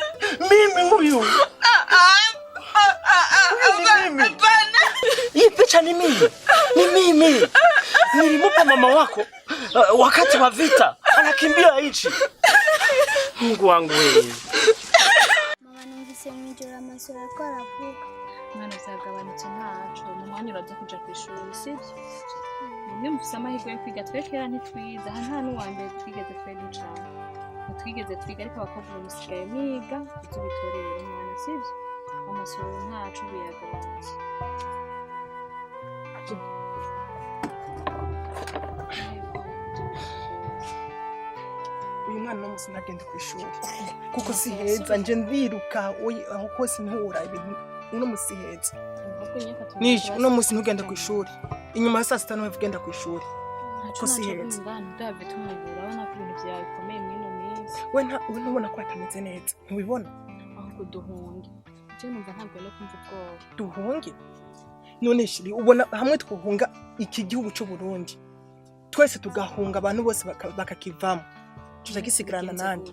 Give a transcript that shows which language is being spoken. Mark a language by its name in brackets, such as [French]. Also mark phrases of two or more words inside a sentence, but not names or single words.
[Swahili] Mimi huyu. Hii picha ni mimi. Ni mimi. Nilimupa mama wako wakati wa vita. Anakimbia hichi. Mungu wangu wewe. [Rundi] Mama numvise mw'ijoro amasoro ariko aravuga. Mwana uzagabanutse ntaco mu mwanya uraza kuja kw'ishuri sivyo? Nimwe mufise amahirwe yo kwiga twekera ntitwize aha nta n'uwambere twigeze twebwe cane. Twigeze twiga ariko abakobwa musigaye mwiga ivyo bitorera umwana sivyo? Amasoro ntaco biyagabanutse. Uyu mwana n'umunsi ntagende ku ishuri kuko si heza nje ndiruka aho kose ntura ibintu uno musi heza. Nisho uno musi ntugenda ku ishuri inyuma ya saa sita niwe ugenda ku ishuri ko si heza. Ndave tumubura abana ko ibintu byawe bikomeye mwino minsi. We ntubona ko atameze neza ntubibona? Ahubwo duhunge. Je numva ntabwo no kumva ubwoba. Duhunge? None shiri ubona hamwe twuhunga iki gihugu cy'u Burundi twese tugahunga abantu bose bakakivamo tuzagisigarana nande.